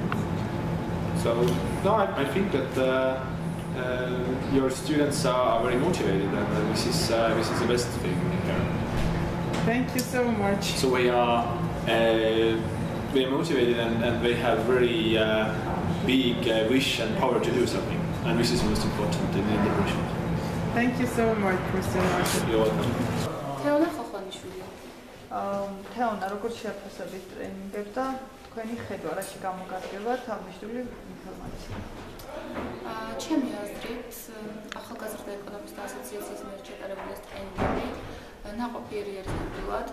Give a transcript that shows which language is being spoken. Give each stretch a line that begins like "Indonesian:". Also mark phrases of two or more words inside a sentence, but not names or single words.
English: So no, I think that your students are very motivated, and this is the best thing here. Thank you so much. So we are motivated and they have very big wish and power to do something, and this is most important in the profession. Thank you so much, Mr. Marshall. You're welcome.
Georgian: თეონა ხოხონიშვილი. თეონა, როგორ შეაფასებით ტრენინგებს და თქვენი ხედვა რაში გამოგადგებათ აღნიშნული ინფორმაცია? ჩემი აზრით, ახალგაზრდა ეკონომისტთა ასოციაციის მიერ ჩატარებული ტრენინგები ნაყოფიერი არის ნამდვილად.